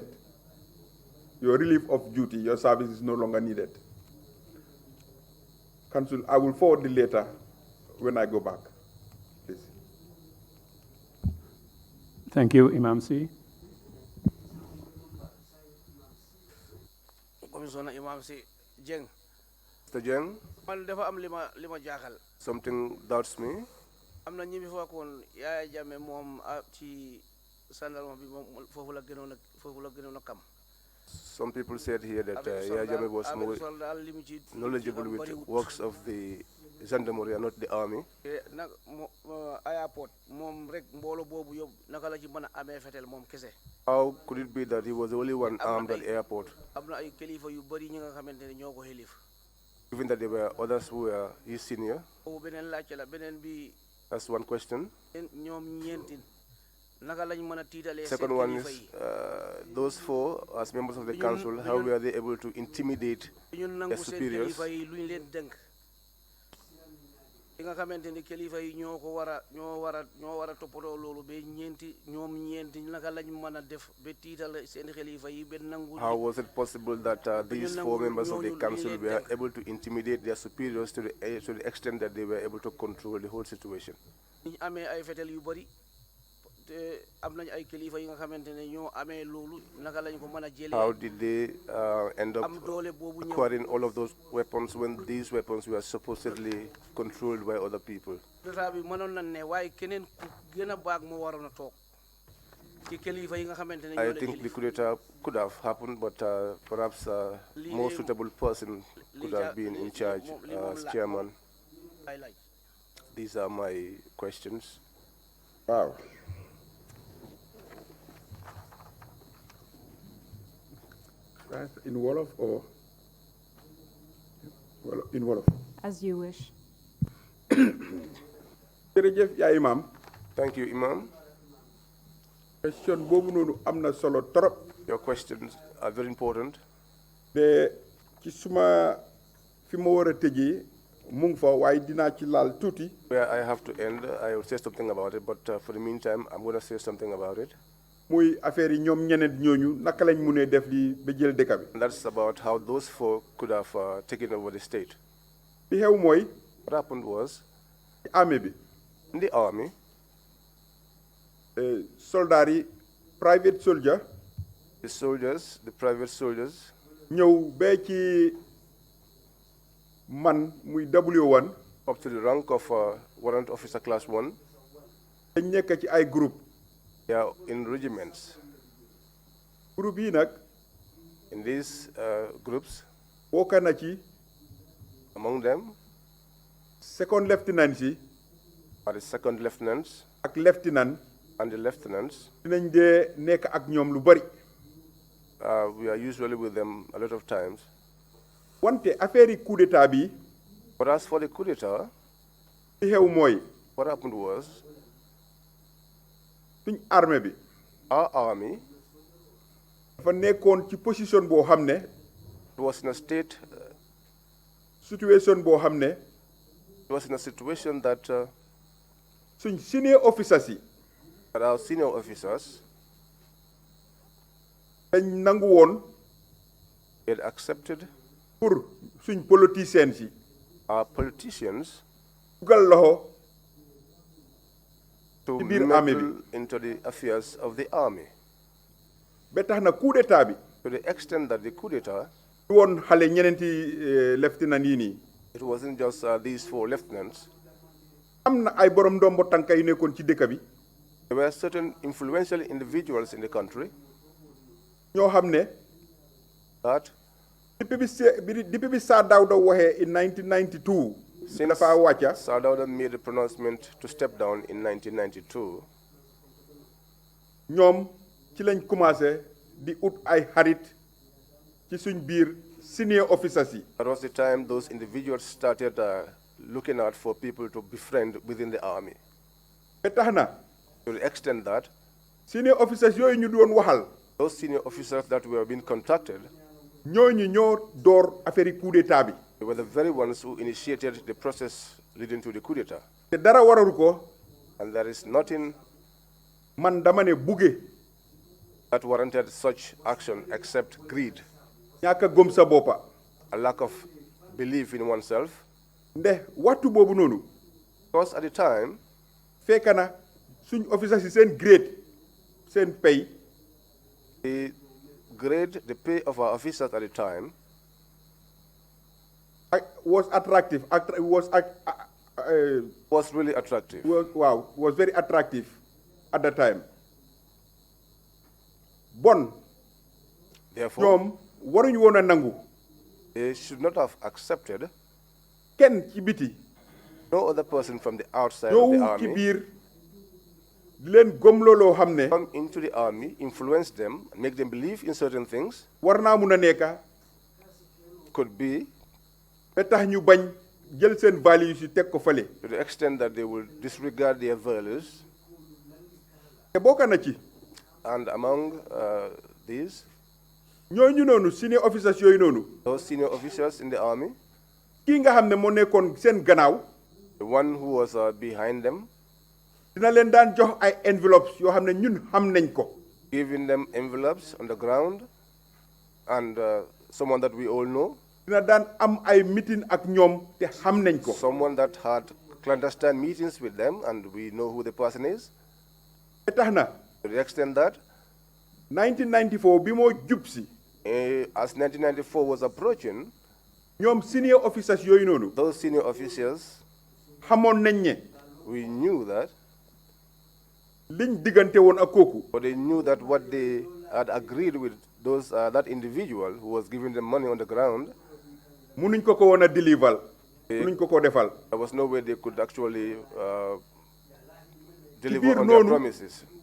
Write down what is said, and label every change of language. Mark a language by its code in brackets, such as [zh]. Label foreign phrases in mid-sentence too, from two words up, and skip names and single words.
[en] Your relief of duty, your service is no longer needed. Council, I will forward the letter when I go back, please. Thank you, Imam C. Commissioner Imam C. Jeng. Mr. Jeng, [wo] Man dafa am lima jaaxal. [en] something doubts me. [wo] Am na ñi fi fekkoon Yaya Jammeh moom ci sandarma bi moom foofu la gënoon a kam. [en] Some people said here that Yaya Jammeh was more knowledgeable with works of the gendarmerie and not the army. [wo] Nag airport moom rek mbooloo boobu yóbbu naka la ci mën a amee fetel moom kese. [en] How could it be that he was the only one armed at the airport? [wo] Am na ay kilifa yu bari ñi nga xamante ne ñoo ko xelif. [en] Given that there were others who were his senior? [wo] Boobu beneen laajte la beneen bi. [en] That's one question. [wo] Ñoom ñeenti naka lañ mën a tiitalee seen [en] Second one [wo] kilifa [en] is [wo] yi. [en] those four, as members of the council, how were they able to intimidate their superiors? [wo] Kilifa yi luñ leen dénk. Li nga xamante ni kilifa yi ñoo war a toppatoo loolu ba ñoom ñeenti naka lañ mën a def ba tiital seen kilifa yi ba nangu. [en] How was it possible that these four members of the council were able to intimidate their superiors to the extent that they were able to control the whole situation? [wo] Ñu amee ay fetel yu bari am nañ ay kilifa yi nga xamante ne ñoo amee loolu naka lañ ko mën a jëlee. [en] How did they end up acquiring all of those weapons when these weapons were supposedly controlled by other people? [wo] État bi mënoon na ne waaye keneen ku gën a baag moo waroon a toog ci kilifa yi nga xamante ne [en] I think the coup d'etat could have happened, but perhaps a more suitable person could have been in charge as chairman. These are my questions. Wow. In Wolof or in Wolof? As you wish. Imam. Thank you, Imam. [wo] Question bobu nonu amna solo torop. [en] Your questions are very important. [wo] De ci suma fi mo wara tejé mu ngi fa waaye dinaa ci laal tuuti. [en] Where I have to end, I will say something about it, but for the meantime, I'm going to say something about it. [wo] muy affaire yi ñoom ñeneen ñooñu naka lañ mënee def li ba jël dëkk bi. [en] And that's about how those four could have taken over the state. [wo] li xew mooy. [en] What happened was. [wo] armée bi. [en] In the army. [wo] soldats yi [en] private soldier. The soldiers, the private soldiers. [wo] ñëw ba ci man muy W1. [en] Up to the rank of warrant officer class 1. [wo] dañ nekk ci ay groupe. [en] They are in regiments. [wo] Group yi nag. [en] In these groups. [wo] bokk na ci. [en] Among them. second lieutenants yi. Are the second lieutenants. [wo] ak lieutenant. [en] And the lieutenants. [wo] dinañ dee nekk ak ñoom lu bari. [en] We are usually with them a lot of times. [wo] wante affaire yi [fr] coup d'état [wo] bi. [en] But as for the coup d'état. [wo] li xew mooy. [en] What happened was. [wo] suñ armée bi. [en] Our army. [wo] dafa nekkoon ci position boo xam ne. [en] It was in a state. [wo] situation boo xam ne. [en] It was in a situation that. [wo] suñ [en] senior officers [wo] yi. [en] But our senior officers. [wo] dañ nangu woon. [en] They had accepted. [wo] pour suñ politiciens yi. [en] Our politicians. [wo] dugal loxo. [en] To meddle into the affairs of the army. [wo] ba tax na [fr] coup d'état [wo] bi. [en] To the extent that the coup d'état. [wo] du woon xale ñeneenti lieutenant yi nii. [en] It wasn't just these four lieutenants. [wo] am na ay borom ndombo tànka yu nekkoon ci dëkk bi. [en] There were certain influential individuals in the country. [wo] ñoo xam ne. [en] That. [wo] depuis bi Sir Dawda waxee in 1992. [en] Since [wo] dafa wàcca. [en] Sir Dawda made the pronouncement to step down in 1992. [wo] ñoom ci lañ commencé di ut ay xarit ci suñ biir [en] senior officers [wo] yi. [en] That was the time those individuals started looking out for people to befriend within the army. [wo] ba tax na. [en] To the extent that. Senior officers [wo] yooyu ñu doon waxal. [en] Those senior officers that were being contacted. [wo] ñooñu ñoo door [fr] affaire coup d'état [wo] bi. [en] They were the very ones who initiated the process leading to the coup d'état. [wo] te dara wararu ko. [en] And there is nothing. [wo] man dama ne buge. [en] That warranted such action except greed. [wo] ñàkk a gëm sa boppa. [en] A lack of belief in oneself. [wo] nde waxtu boobu noonu. [en] Because at the time. [wo] fekk na suñ officers yi seen grade seen pay. [en] The grade, the pay of our officers at the time. Was attractive. Was really attractive. Was very attractive at the time. [wo] Bon. [en] Therefore. [wo] ñoom waruñu woon a nangu. [en] They should not have accepted. [wo] kenn ci biti. [en] No other person from the outside of the army. [wo] ci biir di leen gëmloo loo xam ne. [en] Come into the army, influence them, make them believe in certain things. [wo] war naa mun a nekka. [en] Could be. [wo] ba tax ñu bañ jël seen values yi teg ko fële. [en] To the extent that they will disregard their values. [wo] te bokk na ci. [en] And among these. [wo] ñooñu noonu senior officers yooyu noonu. [en] Those senior officers in the army. [wo] kii nga xam ne moo nekkoon seen gannaaw. [en] The one who was behind them. [wo] dina leen daan jox ay envelopes yoo xam ne ñun xam nañ ko. [en] Giving them envelopes on the ground. And someone that we all know. [wo] dina daan am ay meeting ak ñoom te xam nañ ko. [en] Someone that had clandestine meetings with them and we know who the person is. To the extent that [wo] 1994 bimo jupsi [en] as 1994 was approaching, senior officers those senior officers, we knew that, but they knew that what they had agreed with those that individual who was giving them money on the ground, there was no way they could actually deliver on their promises.